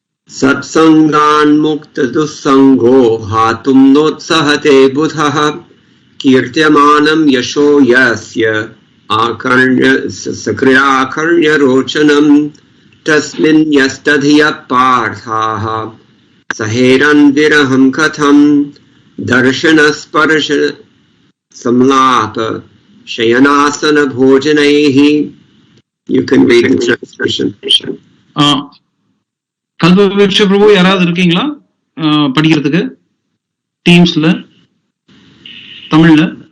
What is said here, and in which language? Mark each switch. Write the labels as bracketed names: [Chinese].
[Sanskrit] சத்சங்கான் முக்த துஸ்ஸங்கோ ஹாதும் நோத்ஸஹதே புதஹ கீர்த்தியமானம் யசோ யஸ்ய ஆகர்ண்ய சக்ரியாகர்ண்ய ரோச்சனம் தஸ்மின் யஸ்ததிய பார்த்தாஹ சஹேரன் விரஹம் கதம் Darshana ஸ்பர்ஷ சம்லாப ஷயனாசன போஜனைஹி. [English] You can read in translation. [Tamil] கல்பவிருட்ச பிரபு யாராவது இருக்கீங்களா படிக்கிறதுக்கு டீம்ஸ்ல தமிழ்ல?